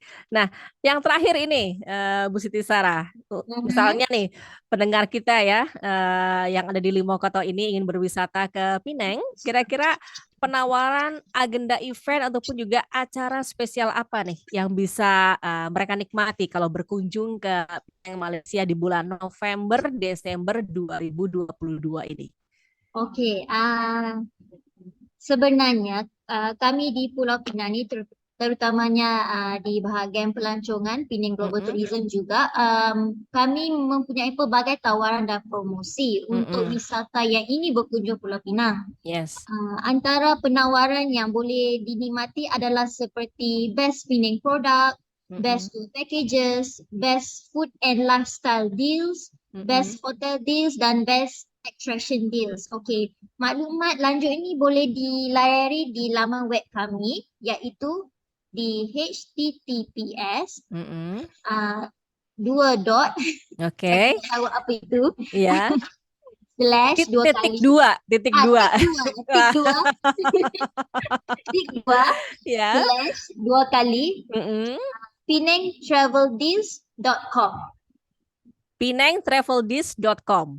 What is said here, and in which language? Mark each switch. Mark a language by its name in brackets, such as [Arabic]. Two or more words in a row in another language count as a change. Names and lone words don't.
[Indonesian] Nah, yang terakhir ini Bu Siti Sarah, misalnya nih pendengar kita ya yang ada di Limokoto ini ingin berwisata ke Pinang, kira-kira penawaran agenda event ataupun juga acara spesial apa nih yang bisa mereka nikmati kalau berkunjung ke Pinang, Malaysia di bulan November, Desember 2022 ini? [Malay] Oke, sebenarnya kami di Pulau Pinang ni terutamanya di bahagian pelancongan Penang Global Tourism juga kami mempunyai pelbagai tawaran dan promosi untuk wisata yang ingin berkunjung Pulau Pinang. [English] Yes. [Malay] Antara penawaran yang boleh dinikmati adalah seperti [English] best Penang product, best tour packages, best food and lifestyle deals, best hotel deals [Malay] dan [English] best attraction deals. [Malay] Okey, maklumat lanjut ini boleh dilayari di laman web kami iaitu di https dua dot. [Indonesian] Oke. Tahu apa itu? Ya. [Malay] Slash dua kali. Titik dua. Ya. Slash dua kali. penangtraveldeals.com. [Indonesian] penangtraveldeals.com.